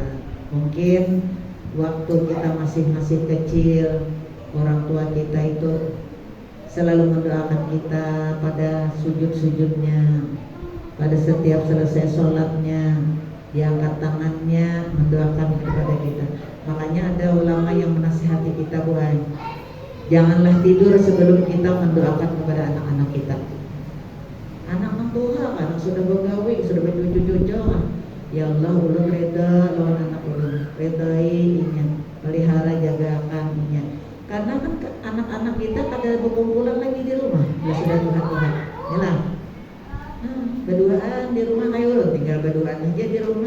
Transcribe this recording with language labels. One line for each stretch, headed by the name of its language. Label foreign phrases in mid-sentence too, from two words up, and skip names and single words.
Indonesian: Mungkin waktu kita masih kecil, orang tua kita itu selalu mendoakan kita pada sujud-sujudnya, pada setiap selesai sholatnya, diangkat tangannya mendoakan kepada kita. Makanya ada ulama yang menasihati kita, janganlah tidur sebelum kita mendoakan kepada anak-anak kita. Anak mentua,
Banjar: anak sudah begawi, sudah bercucu-cucu, ya Allah ulun reda lawan anak ulun, redai inya, pelihara jagakan inya.
Indonesian: Karena kan anak-anak kita ada berkumpulan lagi di rumah, ya sudah Tuhan, yalah. Berduaan di rumah kayak ulun, tinggal berduaan aja di rumah.